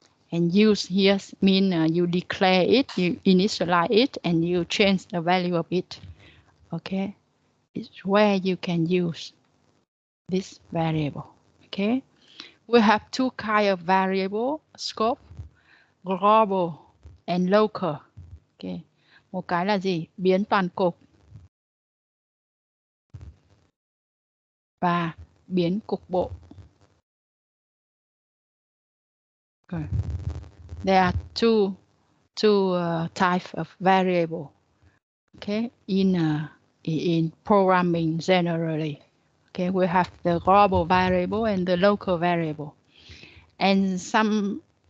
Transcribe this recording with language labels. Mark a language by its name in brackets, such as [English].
[English] And use here mean you declare it, you initialize it, and you change the value of it. Okay, it's where you can use this variable. Okay, we have 2 kinds of variable: scope, global, and local. [Vietnamese] Okay, một cái là gì? Biến toàn cục và biến cục bộ. [English] Okay. There are two types of variable. Okay, in programming generally. Okay, we have the global variable and the local variable, and something